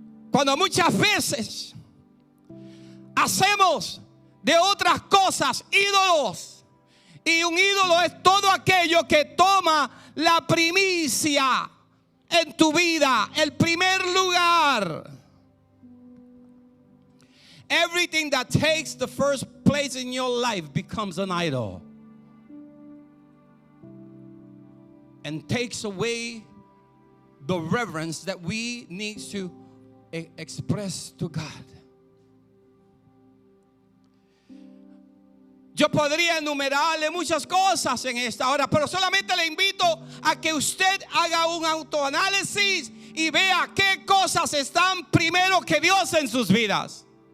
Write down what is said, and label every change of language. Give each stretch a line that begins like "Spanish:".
Spanish: Cuando muchas veces hacemos de otras cosas ídolos. Y un ídolo es todo aquello que toma la primicia en tu vida, el primer lugar.
English: Everything that takes the first place in your life becomes an idol. And takes away the reverence that we need to express to God.
Spanish: Yo podría enumerarle muchas cosas en esta hora, pero solamente le invito a que usted haga un autoanálisis y vea qué cosas están primero que Dios en sus vidas.